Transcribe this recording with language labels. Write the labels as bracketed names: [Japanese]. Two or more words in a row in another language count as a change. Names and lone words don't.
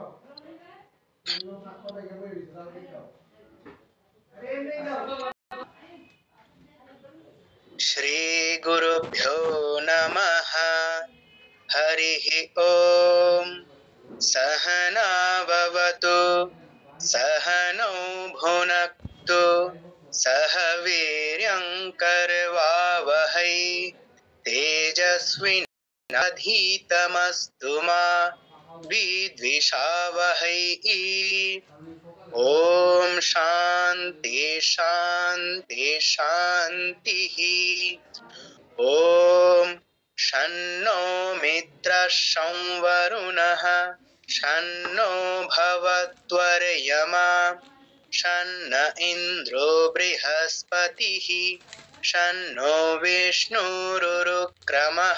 [Sanskrit] শ্রী গুরুভ্যো নমঃ। হরিঃ ওম। সহনা ভবতু সহনৌ ভুনক্তু সহ বীর্যং করবাবহৈ तेजस्विनाधीतमस्तु मा विद्विषावहै। ओम शांति शांति शांतिः। ओम शन्नो मित्रः संवरुणः शन्नो भवत्वर्यमा शन्न इन्द्रो बृहस्पतिः शन्नो विष्णुरुक्रमः।